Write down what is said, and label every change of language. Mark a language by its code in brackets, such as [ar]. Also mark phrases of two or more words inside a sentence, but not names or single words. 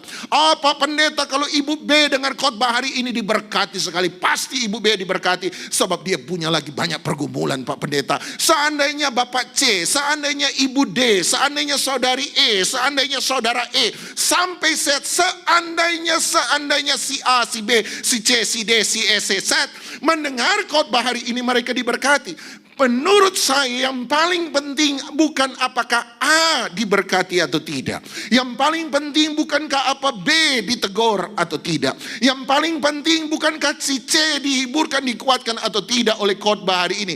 [id] Pak Pendeta, kalau Ibu B dengar khotbah hari ini diberkati sekali, pasti Ibu B diberkati. Sebab dia punya lagi banyak pergumulan Pak Pendeta. Seandainya Bapak C, seandainya Ibu D, seandainya Saudari E, seandainya Saudara E, sampai Z, seandainya si A, si B, si C, si D, si E, si Z mendengar khotbah hari ini mereka diberkati. Menurut saya yang paling penting bukan apakah A diberkati atau tidak. Yang paling penting bukankah apa B ditegur atau tidak. Yang paling penting bukankah si C dihiburkan, dikuatkan atau tidak oleh khotbah hari ini.